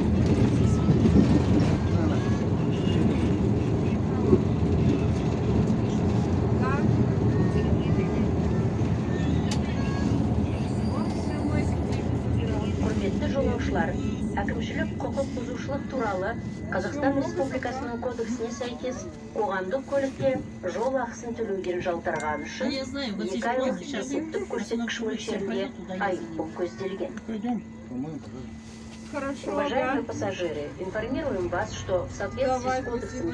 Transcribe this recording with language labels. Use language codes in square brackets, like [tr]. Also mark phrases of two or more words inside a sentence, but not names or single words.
[kk] Құрметті жолаушылар, әкімшілік құқық бұзушылық туралы Қазақстан Республикасының кодексіне сәйкес қоғамдық көлікте жол ақысын төлеуден жалтарғаны үшін [ru] Я знаю, вот здесь [kk] 2 айлық [ru] вот сейчас [kk] есептік көрсеткіш мөлшерінде айыппұл көзделген. [ru] Пойдем, по-моему, пожалуйста. Хорошо, Уважаемые пассажиры, информируем вас, что в соответствии Давай, с Кодексом спасибо.